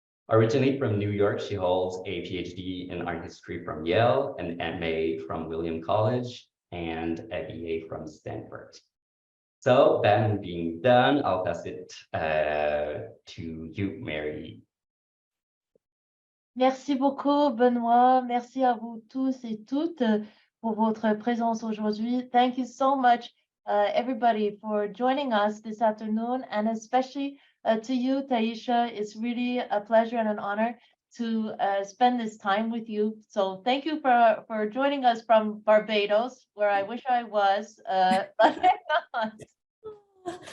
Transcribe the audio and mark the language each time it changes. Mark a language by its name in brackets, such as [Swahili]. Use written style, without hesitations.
[English] Originally from New York, she holds a PhD in art history from Yale, an MA from William College, and a BA from Stanford. So that being done, I'll pass it to you, Mary. [French] Merci beaucoup, Benoît. Merci à vous tous et toutes pour votre présence aujourd'hui. [English] Thank you so much, everybody, for joining us this afternoon, and especially to you, Taisha. It's really a pleasure and an honor to spend this time with you. So thank you for joining us from Barbados, where I wish I was, but I'm not.